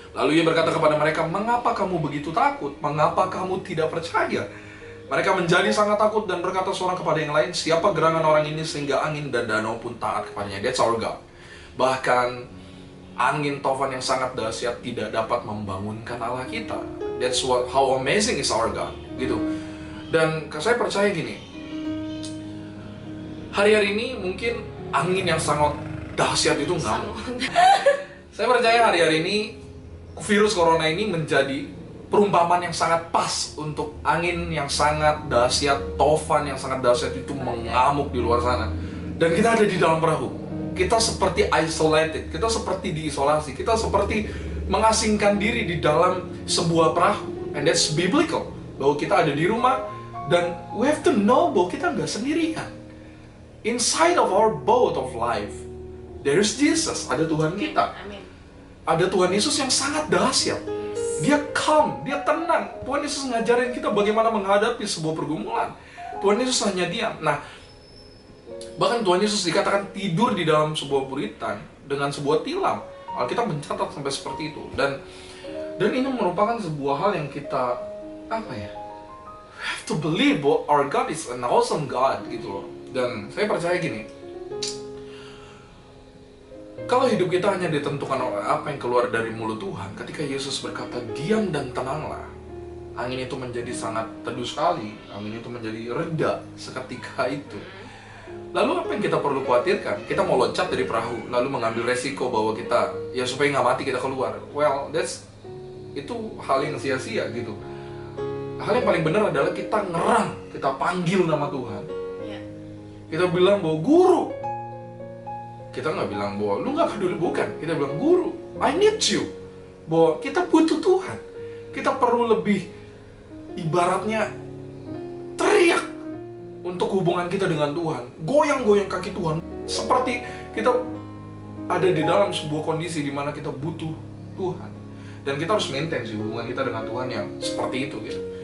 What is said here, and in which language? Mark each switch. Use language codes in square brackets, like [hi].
[id] Lalu ia berkata kepada mereka, mengapa kamu begitu takut? Mengapa kamu tidak percaya? Mereka menjadi sangat takut dan berkata seorang kepada yang lain, siapa gerangan orang ini sehingga angin dan danau pun taat kepadanya? [en] That's our God. [id] Bahkan angin tofan yang sangat dahsyat tidak dapat membangunkan Allah kita. [en] That's how amazing is our God. Gitu. [id] Dan saya percaya gini, hari-hari ini mungkin angin yang sangat dahsyat itu ngamuk. Saya percaya hari-hari ini virus corona ini menjadi perumpamaan yang sangat pas untuk angin yang sangat dahsyat, tofan yang sangat dahsyat itu mengamuk di luar sana. Dan kita ada di dalam perahu. Kita seperti isolated, kita seperti diisolasi, kita seperti mengasingkan diri di dalam sebuah perahu. [en] And that's biblical. [id] Bahwa kita ada di rumah dan [en] we have to know [id] bahwa kita nggak sendirian. [en] Inside of our boat of life, there is Jesus, [id] ada Tuhan kita. Amin. Ada Tuhan Yesus yang sangat dahsyat. Dia calm, dia tenang. Tuhan Yesus ngajarin kita bagaimana menghadapi sebuah pergumulan. Tuhan Yesus hanya diam. Nah, bahkan Tuhan Yesus dikatakan tidur di dalam sebuah buritan dengan sebuah tilam. Alkitab mencatat sampai seperti itu. Dan ini merupakan sebuah hal yang kita [en] we have to believe [id] bahwa [en] our God is an awesome God [id] gitu loh. Dan saya percaya gini, kalau hidup kita hanya ditentukan oleh apa yang keluar dari mulut Tuhan, ketika Yesus berkata, diam dan tenanglah, angin itu menjadi sangat teduh sekali, angin itu menjadi reda seketika itu. Lalu apa yang kita perlu khawatirkan? Kita mau loncat dari perahu, lalu mengambil resiko bahwa kita, ya supaya nggak mati kita keluar. Well, itu hal yang sia-sia gitu. Hal yang paling benar adalah kita ngerang, kita panggil nama Tuhan. Kita bilang bahwa guru. Kita nggak bilang bahwa lu nggak peduli, bukan. Kita bilang guru, [en] I need you. [id] Bahwa kita butuh Tuhan. Kita perlu lebih ibaratnya teriak untuk hubungan kita dengan Tuhan. Goyang-goyang kaki Tuhan. Seperti kita ada di dalam sebuah kondisi di mana kita butuh Tuhan. Dan kita harus maintain sih hubungan kita dengan Tuhan yang seperti itu gitu.